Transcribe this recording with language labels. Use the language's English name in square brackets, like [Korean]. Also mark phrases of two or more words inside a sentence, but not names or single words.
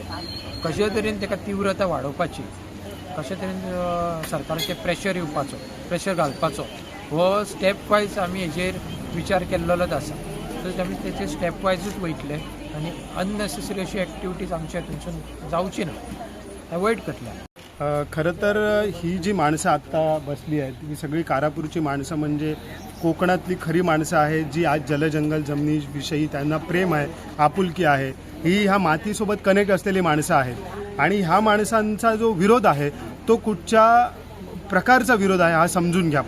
[Konkani] कशे तरेन ताका तीव्रता वाडोवपाची, कशे तरेन सरकाराचेर प्रेशर घालपाचो हो [English] step wise [Konkani] आमी हेजेर विचार केल्लोच आसा. सो आमी तेचे स्टेप वायजूच वयतले आनी अननेसेसरी अशी एक्टिविटीज आमच्या हातूंतसून जावची ना, एवॉयड करतले. [Marathi] खरं तर ही जी माणसं आत्ता बसली आहेत ही सगळी कारापूरची माणसं म्हणजे कोकणातली खरी माणसं आहेत जी आज जलजंगल जमिनीविषयी त्यांना प्रेम आहे, आपुलकी आहे. ही ह्या मातीसोबत कनेक्ट असलेली माणसं आहेत आणि ह्या माणसांचा जो विरोध आहे तो कुठच्या प्रकारचा विरोध आहे हा समजून घ्या.